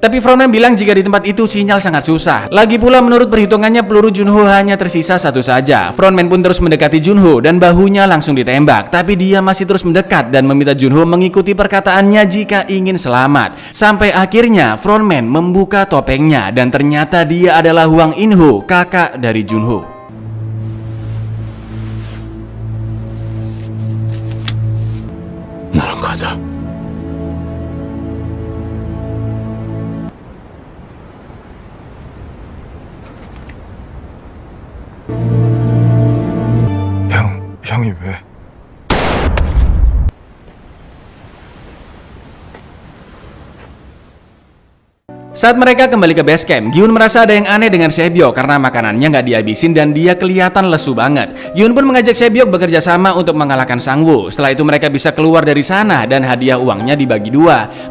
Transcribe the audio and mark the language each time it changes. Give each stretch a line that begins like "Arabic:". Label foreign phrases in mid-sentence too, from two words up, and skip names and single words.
Indonesian: Tapi frontman bilang jika di tempat itu sinyal sangat susah. Lagi pula menurut perhitungannya peluru Junho hanya tersisa 1 saja. Frontman pun terus mendekati Junho dan bahunya langsung ditembak. Tapi dia masih terus mendekat dan meminta Junho mengikuti perkataannya jika ingin selamat. Sampai akhirnya frontman membuka topengnya dan ternyata dia adalah Hwang In-ho, kakak dari Junho.
Korean: 나랑 가자. 형이 왜?
Indonesian: Saat mereka kembali ke base camp, Gi-hun merasa ada yang aneh dengan Sae-byeok karena makanannya nggak dihabisin dan dia kelihatan lesu banget. Gi-hun pun mengajak Sae-byeok bekerja sama untuk mengalahkan Sang-woo. Setelah itu mereka bisa keluar dari sana dan hadiah uangnya dibagi 2.